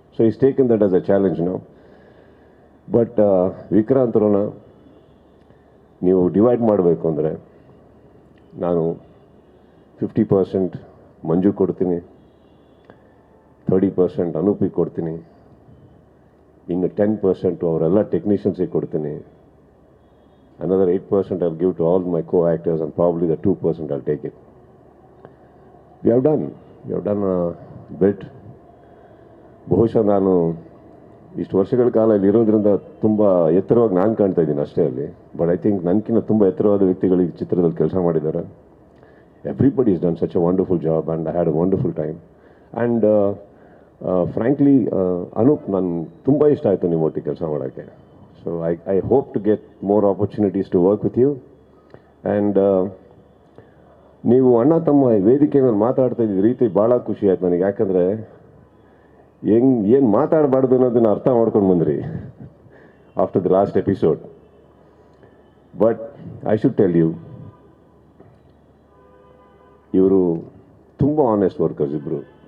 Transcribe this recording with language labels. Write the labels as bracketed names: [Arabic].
[English] so is taken that as a challenge [Kannada] ನಾವು. But Vikrant Ron ನೀವು divide ಮಾಡಬೇಕು ಅಂದರೆ ನಾನು 50% ಮಂಜು ಕೊಡ್ತೀನಿ, 30% ಅನೂಪಿಗೆ ಕೊಡ್ತೀನಿ, ಇನ್ನು 10% ಅವರೆಲ್ಲ ಟೆಕ್ನಿಷಿಯನ್ಸಿಗೆ ಕೊಡ್ತೀನಿ. [English] Another 8% I'll give to all my co-actors, and probably the 2% I'll take it. We have done a bit. [Kannada] ಬಹುಶಃ ನಾನು ಇಷ್ಟು ವರ್ಷಗಳ ಕಾಲ ಇಲ್ಲಿ ಇರೋದ್ರಿಂದ ತುಂಬ ಎತ್ತರವಾಗಿ ನಾನು ಕಾಣ್ತಾ ಇದ್ದೀನಿ ಅಷ್ಟೇ ಅಲ್ಲಿ. ಬಟ್ ಐ ಥಿಂಕ್ ನನಗಿಂತ ತುಂಬ ಎತ್ತರವಾದ ವ್ಯಕ್ತಿಗಳು ಈ ಚಿತ್ರದಲ್ಲಿ ಕೆಲಸ ಮಾಡಿದ್ದಾರೆ. [English] Everybody is done such a wonderful job and I had a wonderful time. And frankly Anoop, [Kannada] ನನಗೆ ತುಂಬ ಇಷ್ಟ ಆಯಿತು ನಿಮ್ಮ ಒಟ್ಟಿಗೆ ಕೆಲಸ ಮಾಡೋಕ್ಕೆ. [English] So I hope to get more opportunities to work with you. [Kannada] And ನೀವು ಅಣ್ಣ ತಮ್ಮ ವೇದಿಕೆ ಮೇಲೆ ಮಾತಾಡ್ತಾ ಇದ್ದ ರೀತಿ ಭಾಳ ಖುಷಿ ಆಯ್ತು ನನಗೆ. ಯಾಕಂದರೆ ಏನು ಮಾತಾಡಬಾರ್ದು ಅನ್ನೋದನ್ನು ಅರ್ಥ ಮಾಡ್ಕೊಂಡು ಬಂದ್ರಿ [English] After the last episode. But I should tell you, [Kannada] ಇವರು ತುಂಬ ಆನೆಸ್ಟ್ ವರ್ಕರ್ಸ್ ಇಬ್ಬರು.